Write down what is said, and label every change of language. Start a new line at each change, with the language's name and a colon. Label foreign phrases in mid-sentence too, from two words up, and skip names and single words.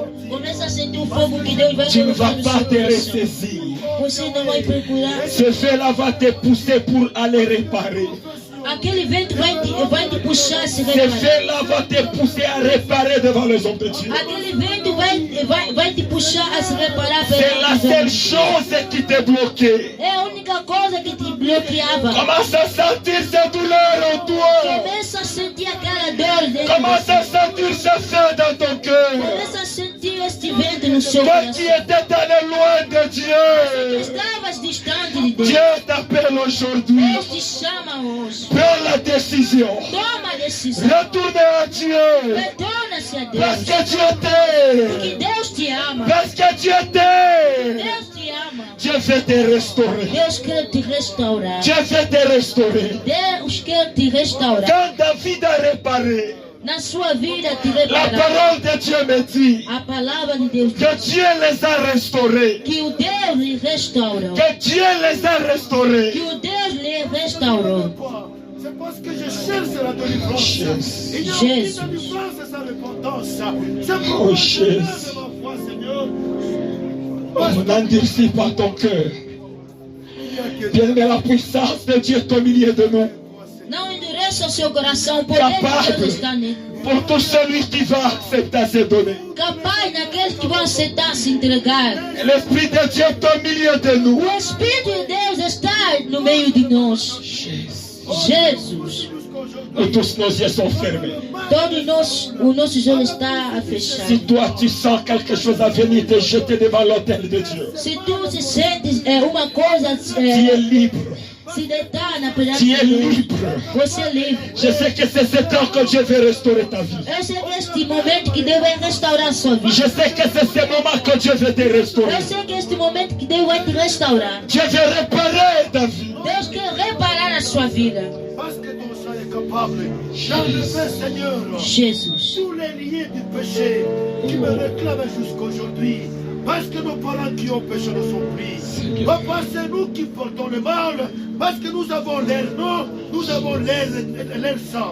Portuguese: Começa a sentir o fogo que Deus vai
French: Tu ne vas
Portuguese: colocar
French: pas
Portuguese: no
French: te
Portuguese: seu coração.
French: ressaisir.
Portuguese: Você não vai procurar.
French: Ce feu-là va te pousser pour aller réparer.
Portuguese: Aquele vento vai te puxar a se
French: Ce
Portuguese: reparar.
French: feu-là va te pousser à réparer devant les hommes de Dieu.
Portuguese: Aquele vento vai te puxar a se reparar
French: C'est la seule chose qui t'est bloquée.
Portuguese: É a única coisa que te bloqueava.
French: Commence à sentir cette douleur en toi.
Portuguese: Começa a sentir aquela dor dentro.
French: Commence à sentir ce feu dans ton cœur.
Portuguese: Começa a sentir este vento no seu
French: Toi qui
Portuguese: coração.
French: étais allé loin de Dieu.
Portuguese: Estavas distante de Deus.
French: Dieu t'appelle aujourd'hui.
Portuguese: Deus te chama hoje.
French: Prends la décision.
Portuguese: Toma a decisão.
French: Retourne à Dieu.
Portuguese: Retorna-se a
French: Parce
Portuguese: Deus.
French: que Dieu t'aime.
Portuguese: Porque Deus te ama.
French: Parce que Dieu t'aime.
Portuguese: Deus te ama.
French: Dieu veut te restaurer.
Portuguese: Deus quer te restaurar.
French: Dieu veut te restaurer.
Portuguese: Deus quer te restaurar.
French: Quand David a réparé,
Portuguese: Na sua vida te
French: la
Portuguese: reparar.
French: parole de Dieu me dit
Portuguese: A palavra de Deus diz
French: que Dieu les a restaurés.
Portuguese: que o Deus lhe restaurou.
French: Que Dieu les a restaurés.
Portuguese: Que o Deus lhe restaurou.
French: C'est parce que je cherche la délivrance. Jésus. Il n'y a Jésus. aucune délivrance sans repentance. C'est Oh, pour Jésus. ma foi, Seigneur. Oh, n'endurcis pas ton cœur. Bien-aimé, la puissance de Dieu est au milieu de nous.
Portuguese: Não endureça o seu coração. O poder de Deus está nele.
French: Pour tout celui qui va accepter ces données.
Portuguese: Capaz daqueles que vão aceitar se entregar.
French: L'Esprit de Dieu est au milieu de nous.
Portuguese: O Espírito de Deus está no meio de nós. Jesus.
French: Nous tous, nos yeux sont fermés.
Portuguese: Todos nós, o nosso olho está fechado.
French: Si toi, tu sens quelque chose à venir te jeter devant l'autel de Dieu,
Portuguese: Se tu se sentes uma coisa
French: tu es libre.
Portuguese: se deitar na presença
French: Tu es
Portuguese: de Deus,
French: libre.
Portuguese: você é livre.
French: Je sais que c'est ce temps que Dieu veut restaurer ta vie.
Portuguese: Eu sei que este momento que Deus vai restaurar a sua vida.
French: Je sais que c'est ce moment que Dieu veut te restaurer.
Portuguese: Eu sei que este momento que Deus vai te restaurar.
French: Dieu veut réparer ta vie.
Portuguese: Deus quer reparar a sua vida.
French: Parce que ton sang est capable d'enlever, Seigneur,
Portuguese: Jesus.
French: tous les liens du péché qui me réclament jusqu'aujourd'hui. Parce que nos parents qui ont péché ne sont pris. Papa, c'est nous qui portons le mal. Parce que nous avons leur nom, nous avons leur sang.